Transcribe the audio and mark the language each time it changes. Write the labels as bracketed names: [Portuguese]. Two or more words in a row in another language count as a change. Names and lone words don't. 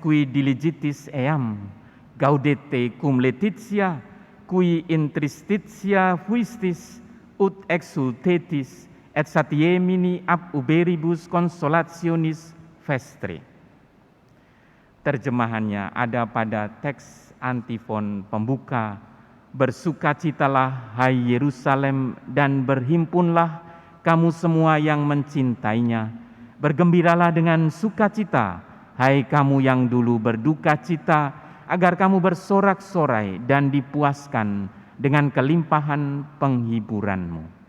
[Latin] qui diligitis eam, gaudete cum Laetitia, qui in tristitia fuistis, ut exultetis, et satiemini ab uberibus consolationis vestre. [Indonesian] Terjemahannya ada pada teks antifon pembuka, "Bersukacitalah hai Yerusalem dan berhimpunlah kamu semua yang mencintainya. Bergembiralah dengan sukacita, hai kamu yang dulu berduka cita, agar kamu bersorak-sorai dan dipuaskan dengan kelimpahan penghiburanmu."